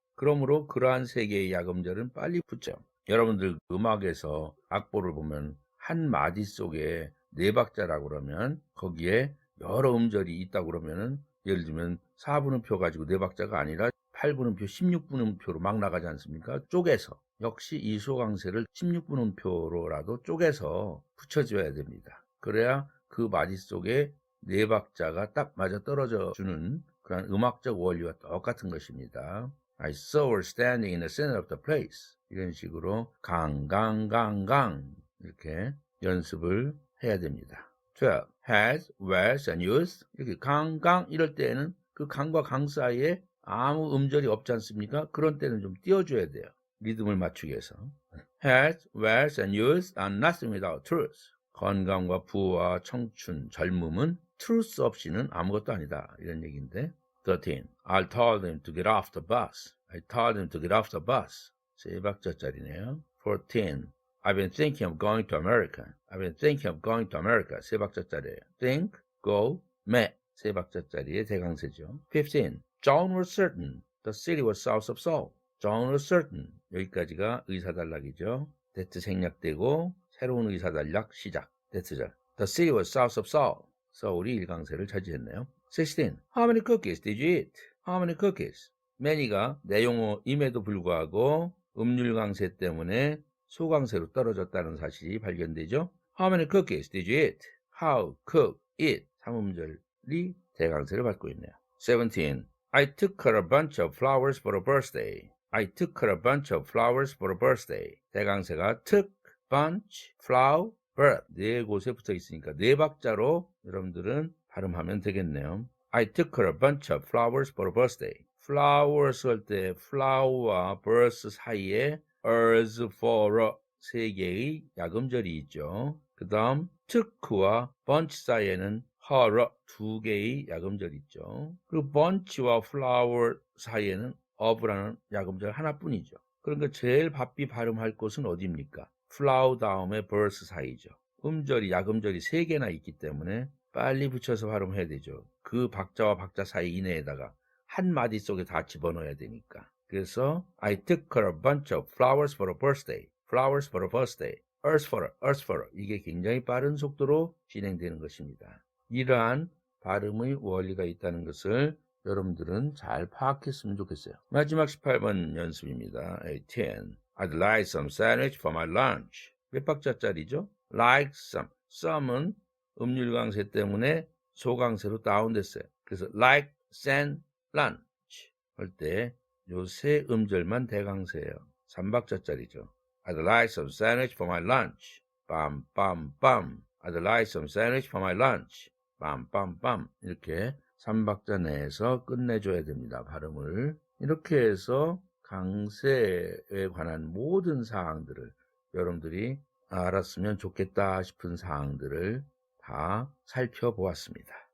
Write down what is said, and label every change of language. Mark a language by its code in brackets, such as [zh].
[ko] 그러므로 그러한 3개의 약음절은 빨리 붙죠. 여러분들 음악에서 악보를 보면 한 마디 속에 4박자라고 그러면 거기에 여러 음절이 있다고 그러면은 예를 들면 4분음표 가지고 4박자가 아니라 8분음표, 16분음표로 막 나가지 않습니까? 쪼개서. 역시 이 소강세를 16분음표로라도 쪼개서 붙여줘야 됩니다. 그래야 그 마디 속에 4박자가 딱 맞아 떨어져 주는 그런 음악적 원리와 똑같은 것입니다. [en] I saw her standing in the center of the place. [ko] 이런 식으로 강강 이렇게 연습을 해야 됩니다. [en] 12. has, wears, and used. [ko] 이렇게 강강 이럴 때에는 그 강과 강 사이에 아무 음절이 없지 않습니까? 그런 때는 좀 띄워줘야 돼요. 리듬을 맞추기 위해서. [en] has, wears, and used are nothing without truth. [ko] 건강과 부와 청춘, 젊음은 truth 없이는 아무것도 아니다. 이런 얘기인데. 13. [en] I told him to get off the bus. I told him to get off the bus. [ko] 3박자짜리네요. 14. [en] I've been thinking of going to America. I've been thinking of going to America. [ko] 3박자짜리예요. [en] think, go, met. [ko] 3박자짜리의 대강세죠. 15. [en] John was certain the city was south of Seoul. John was certain. [ko] 여기까지가 의사단락이죠. that 생략되고 새로운 의사단락 시작. that절. [en] The city was south of Seoul. [ko] 서울이 1강세를 차지했네요. 16. [en] How many cookies did you eat? How many cookies? [ko] many가 내용어임에도 불구하고 음률 강세 때문에 소강세로 떨어졌다는 사실이 발견되죠. [en] How many cookies did you eat? How, cook, eat. [ko] 3음절이 대강세를 받고 있네요. 17. [en] I took her a bunch of flowers for her birthday. I took her a bunch of flowers for her birthday. [ko] 대강세가 [en] took, bunch, flower, birth. [ko] 4곳에 붙어 있으니까 4박자로 여러분들은 발음하면 되겠네요. I took her a bunch of flowers for her birthday. flowers 할 때 flower와 birth 사이에 [en] ers, for, [ko] 3개의 약음절이 있죠. 그 다음 took와 bunch 사이에는 her, 2개의 약음절이 있죠. 그리고 bunch와 flower 사이에는 of라는 약음절 하나뿐이죠. 그러니까 제일 바삐 발음할 곳은 어디입니까? flower 다음에 birth 사이죠. 음절이 약음절이 3개나 있기 때문에 빨리 붙여서 발음해야 되죠. 그 박자와 박자 사이 이내에다가 한 마디 속에 다 집어넣어야 되니까. 그래서 [en] I took her a bunch of flowers for her birthday. flowers for her birthday. earth for her. [ko] 이게 굉장히 빠른 속도로 진행되는 것입니다. 이러한 발음의 원리가 있다는 것을 여러분들은 잘 파악했으면 좋겠어요. 마지막 18번 연습입니다. 18. [en] I'd like some sandwich for my lunch. [ko] 몇 박자짜리죠? [en] like some [ko] 은 음률 강세 때문에 소강세로 다운됐어요. 그래서 [en] like sand lunch [ko] 할 때 요 세 음절만 대강세예요. 3박자짜리죠. [en] I'd like some sandwich for my lunch. [ko] 빰빰빰. [en] I'd like some sandwich for my lunch. [ko] 빰빰빰. 이렇게 3박자 내에서 끝내줘야 됩니다. 발음을. 이렇게 해서 강세에 관한 모든 사항들을 여러분들이 알았으면 좋겠다 싶은 사항들을 다 살펴보았습니다.